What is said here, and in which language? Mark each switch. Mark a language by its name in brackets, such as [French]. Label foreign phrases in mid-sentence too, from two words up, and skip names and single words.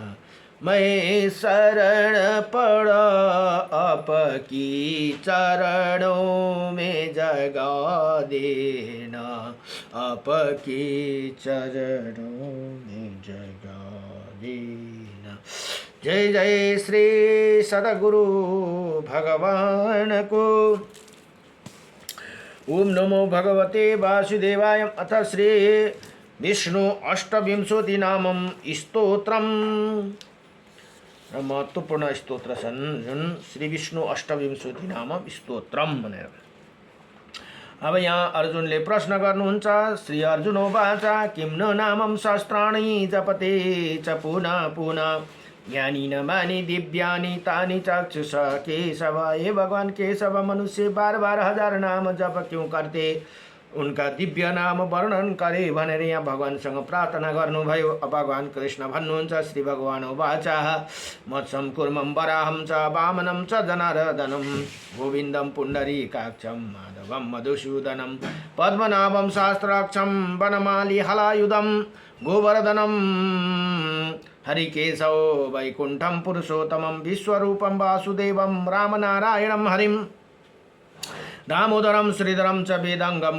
[Hindi] मैं शरण पड़ा आपकी चरणों में, जगा देना आपकी चरणों में जगा देना। जय जय श्री सद्गुरु भगवान को। [Sanskrit] ओम नमो भगवते वासुदेवाय। अथ श्री विष्णु अष्टविंशति नामम स्तोत्रम। [Nepali] महत्वपूर्ण स्तोत्र छन् जुन श्री विष्णु अष्टविंशति नामम स्तोत्रम भनेर। अब यहाँ अर्जुनले प्रश्न गर्नुहुन्छ। [Sanskrit] श्री अर्जुनोवाच किं न नामं सहस्राणि जपते च पुनः पुनः, ज्ञानी न मानी दिव्यानि तानि चक्षुष केशव। [Hindi] हे भगवान केशव, मनुष्य बार बार हजार नाम जप क्यों करते, उनका दिव्य नाम वर्णन करे [Nepali] भनेर यहाँ भगवानसँग प्रार्थना गर्नुभयो। भगवान कृष्ण भन्नुहुन्छ। [Sanskrit] श्री भगवान वाचा मत्सम कुर्मं वराहं च वामनं च जनार्दनं, गोविन्दं पुण्डरीकाक्षं माधवं मधुसूदनं, पद्मनाभं शास्त्राक्षं वनमाली हलायुधं, गोवर्धनं हरिकेशव वैकुण्ठं पुरुषोत्तमं, विश्वरूपं वासुदेवं रामनारायणं हरिं, दामोदरं श्रीधरं च वेदांगं